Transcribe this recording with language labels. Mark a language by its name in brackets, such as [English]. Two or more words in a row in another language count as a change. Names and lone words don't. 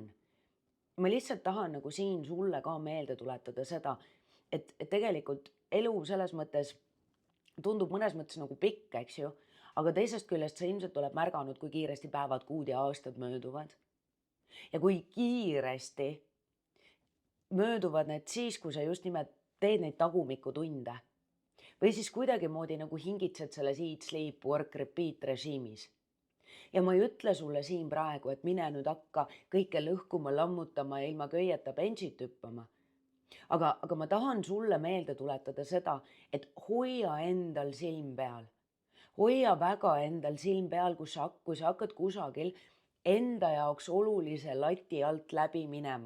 [Estonian] Ma lihtsalt tahan nagu siin sulle ka meelde tuletada seda, et tegelikult elu selles mõttes tundub mõnes mõttes nagu pikk, eks ju, aga teisest küljest sa ilmselt oled märganud, kui kiiresti päevad, kuud ja aastad mööduvad. Ja kui kiiresti mööduvad need siis, kui sa just nimelt teed neid tagumikutunde. Või siis kuidagimoodi nagu hingitsed selles [English] eat, sleep, work, repeat [Estonian] režiimis. Ja ma ei ütle sulle siin praegu, et mine nüüd hakka kõike lõhkuma, lammutama ja ilma köieta benchit hüppama. Aga ma tahan sulle meelde tuletada seda, et hoia endal silm peal. Hoia väga endal silm peal, kui sa hakkad kusagil enda jaoks olulise lati alt läbi minema.